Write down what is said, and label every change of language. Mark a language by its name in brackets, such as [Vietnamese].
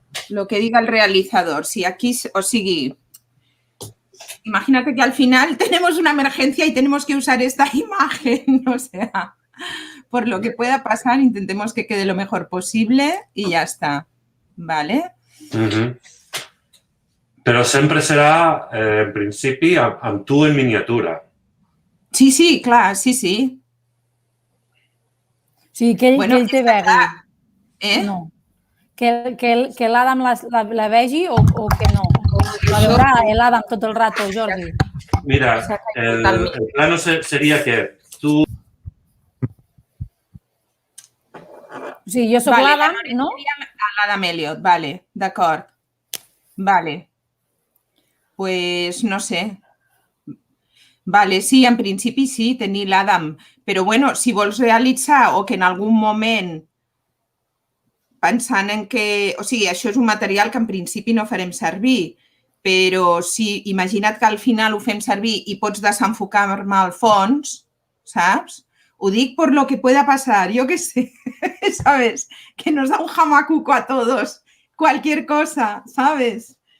[Spanish] Lo que diga el realizador. Si aquí... [Catalan] O sigui... [Spanish] Imagínate que al final tenemos una emergencia y tenemos que usar esta imagen. O sea... Por lo que pueda pasar, intentemos que quede lo mejor posible y ya está. ¿Vale? [Catalan] Però sempre serà, en principi, amb tu en miniatura. Sí, clar, sí. Sí, que ell te vegi. No. Que l'Adam la vegi o que no? La veurà l'Adam tot el rato, Jordi. Mira, el plano seria que tu... O sigui, jo soc l'Adam, no? L'Adam Elliot, vale, d'acord. Vale. Pues no sé. Vale, sí, en principi sí, tenir l'Adam. Però bueno, si vols realitzar o que en algun moment pensant en que... O sigui, això és un material que en principi no farem servir, però si imagina't que al final ho fem servir i pots desenfocar-me al fons, saps? Ho dic [Spanish] por lo que pueda pasar, yo qué sé, ¿sabes? Que nos da un jamacuco a todos, cualquier cosa, ¿sabes?